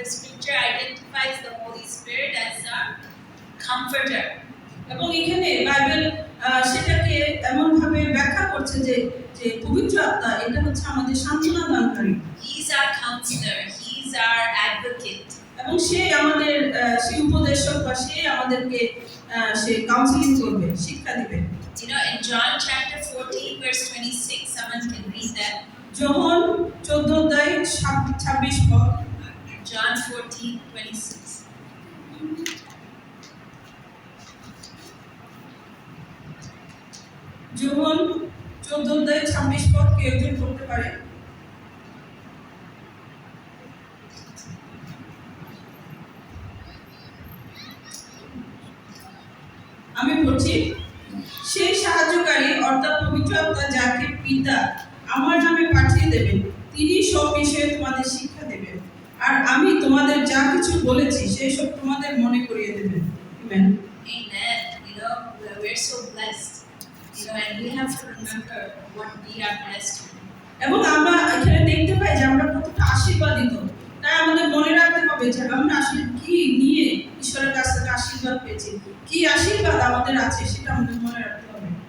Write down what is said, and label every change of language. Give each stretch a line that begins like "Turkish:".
English: The Scripture identifies the Holy Spirit as a comforter.
Bangla: এবং এখানে Bible সেটাকে এমন ভাবে ব্যাখ্যা করছে যে যে পবিত্র আত্মা এটা হচ্ছে আমাদের সান্ত্বনা দানকারী।
English: He's our counselor. He's our advocate.
Bangla: এবং সে আমাদের সেই উপদেশক বা সে আমাদেরকে সে কাউন্সেলিং করবে, শিক্ষা দিবে।
English: In John chapter 14 verse 26, someone can read that.
Bangla: যোহন 14 অধ্যায় 26 পদ।
English: John 14:26.
Bangla: যোহন 14 অধ্যায় 26 পদ কে একজন পড়তে পারে? আমি পড়ছি। সেই সাহায্যকারী অর্থাৎ পবিত্র আত্মা যাকে পিতা আমার নামে পাঠিয়ে দেবেন, তিনি সব বিষয়ে তোমাদের শিক্ষা দেবেন, আর আমি তোমাদের যা কিছু বলেছি সেই সব তোমাদের মনে করিয়ে দেবেন। Amen.
English: Amen. We're so blessed. And we have to remember what we are blessed with.
Bangla: এবং আমরা এখানে দেখতে পাই যে আমরা কতটা আশীর্বাদিত, তাই আমাদের মনে রাখতে হবে যে আমরা আসলে কি নিয়ে ঈশ্বরের কাছ থেকে আশীর্বাদ পেয়েছি, কি আশীর্বাদ আমাদের আছে সেটা আমাদের মনে রাখতে হবে।